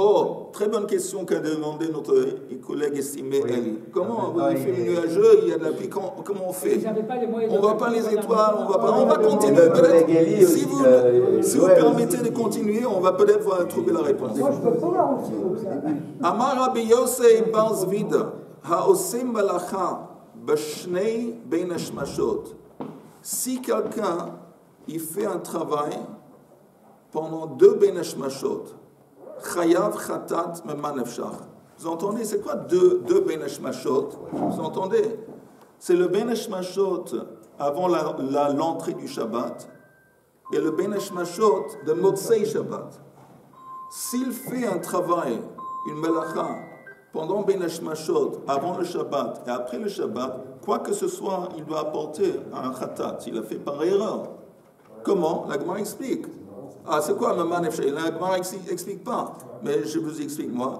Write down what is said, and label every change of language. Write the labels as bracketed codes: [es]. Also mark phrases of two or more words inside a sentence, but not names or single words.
[fr] Oh, très bonne question qu'a demandé notre collègue estimé Eli. Comment il fait nuageux, il y a de la pluie, comment on fait? On ne voit pas les étoiles, on va continuer. Si vous permettez de continuer, on va peut-être trouver la réponse. Moi, je peux pas voir aussi comme ça. [he] אמר רבי יוסי בר זבידא, העושים מלאכה בשני בין השמשות. [fr] Si quelqu'un il fait un travail pendant 2 [he] בין השמשות, חייב חטאת מאמן אפשר. [fr] Vous entendez, c'est quoi 2 [he] בין השמשות? [fr] Vous entendez? C'est le [he] בין השמשות [fr] avant l'entrée du Shabbat et le [he] בין השמשות [fr] de [he] מוצאי שבת. [fr] S'il fait un travail, une melacha, pendant [he] בין השמשות, [fr] avant le Shabbat et après le Shabbat, quoi que ce soit, il doit apporter un khatat, s'il a fait par erreur. Comment? La Gemara explique. Ah, c'est quoi [he] מאמן אפשר? [fr] La Gemara explique pas, mais je vous explique moi.